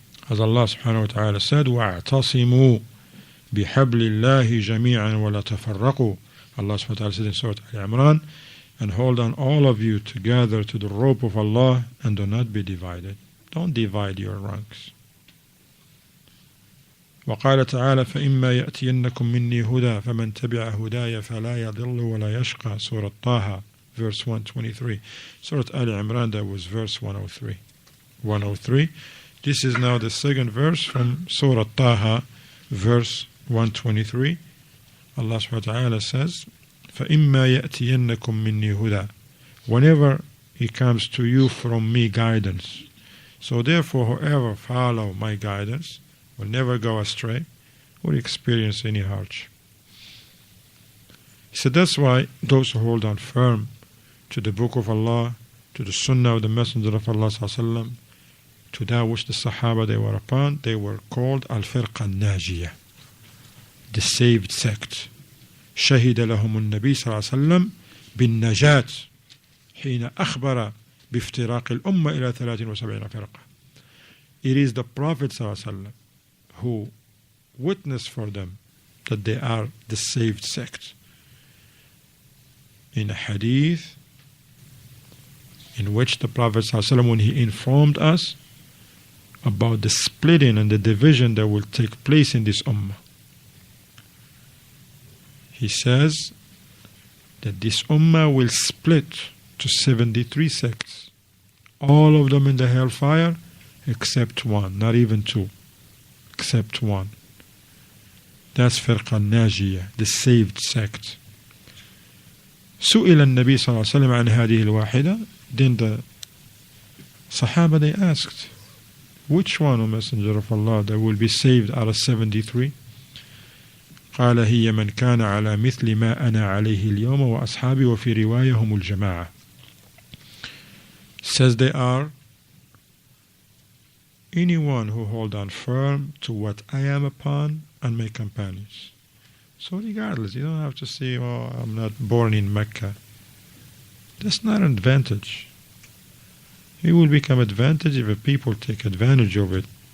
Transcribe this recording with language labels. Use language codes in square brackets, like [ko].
[en] As Allah subhanahu wa ta'ala said, [ar] وَاعْتَصِمُوا بِحَبْلِ اللَّهِ جَمِيعًا وَلَا تَفَرَّقُوا. [en] Allah subhanahu wa ta'ala said in Surah Al-Imran, and hold on all of you together to the rope of Allah and do not be divided. Don't divide your ranks. [ar] وقال تعالى فإما يأتينكم مني هدى فمن تبع هداي فلا يضل ولا يشقى. [en] Surah Taha, verse 123. Surah Al-Imran, that was verse 103. 103. This is now the second verse from Surah Taha, verse 123. Allah subhanahu wa ta'ala says, [ar] فَإِمَّا يَأْتِيَنَّكُم مِّنِّي هُدًى. [en] Whenever it comes to you from me guidance. So therefore, whoever follow my guidance will never go astray or experience any hardship. He said that's why those who hold on firm to the book of Allah, to the Sunnah of the Messenger of Allah sallallahu to that which the Sahaba they were upon, they were called Al-Firqa Al-Najiyah, the saved sect. [ar] شهد لهم النبي صلى الله عليه وسلم بالنجاة حين أخبر بافتراق الأمة إلى 73 فرقة. [en] It is the Prophet صلى الله عليه وسلم who witnessed for them that they are the saved sect. In a hadith in which the Prophet صلى الله عليه وسلم, when he informed us about the splitting and the division that will take place in this ummah, he says that this ummah will split to 73 sects, all of them in the hellfire except one, not even two, except one. That's Firqa Najiyah, the saved sect. [ar] سئل النبي صلى الله عليه وسلم عن هذه الواحدة. [en] Then the Sahaba they asked, which one, O Messenger of Allah, that will be saved out of 73? [ar] قال هي من كان على مثل ما أنا عليه اليوم وأصحابي وفي رواية هم الجماعة. [en] Says they are anyone who hold on firm to what I am upon and my companions. So regardless, you don't have to say, oh, I'm not born in Mecca. That's not an advantage. It will become advantage if people take advantage of it.